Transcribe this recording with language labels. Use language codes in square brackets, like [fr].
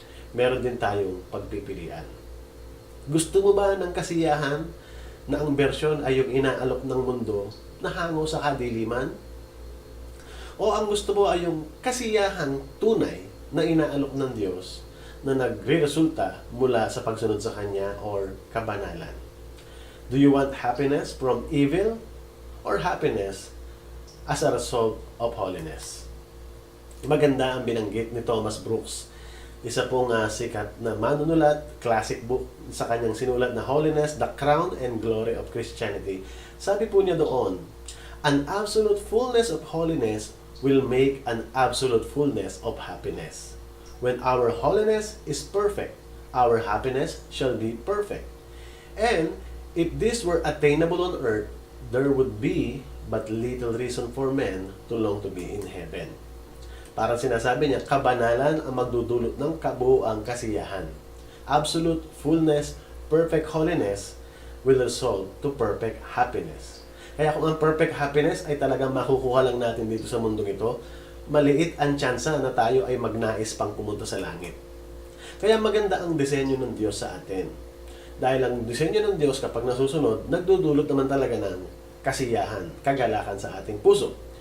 [tl] Meron din tayong pagpipilian. Gusto mo ba ng kasiyahan na ang bersyon ay yung inaalok ng mundo na hango sa kadiliman? O ang gusto mo ay yung kasiyahang tunay na inaalok ng Diyos na nagre-resulta mula sa pagsunod sa Kanya or kabanalan? [en] Do you want happiness from evil or happiness as a result of holiness? [tl] Maganda ang binanggit ni Thomas Brooks. Isa pong sikat na manunulat, classic book sa kanyang sinulat na Holiness, the Crown and Glory of Christianity. Sabi po niya doon, [en] an absolute fullness of holiness will make an absolute fullness of happiness. When our holiness is perfect, our happiness shall be perfect. And if this were attainable on earth, there would be but little reason for men to long to be in heaven. [tl] Para sinasabi niya, kabanalan ang magdudulot ng kabuuang kasiyahan. [en] Absolute fullness, perfect holiness will result to perfect happiness. [tl] Kaya kung ang perfect happiness ay talagang makukuha lang natin dito sa mundong ito, maliit ang tsansa na tayo ay magnais pang pumunta sa langit. Kaya maganda ang disenyo ng Diyos sa atin. Dahil ang disenyo ng Diyos kapag nasusunod, nagdudulot naman talaga ng kasiyahan, kagalakan sa ating puso.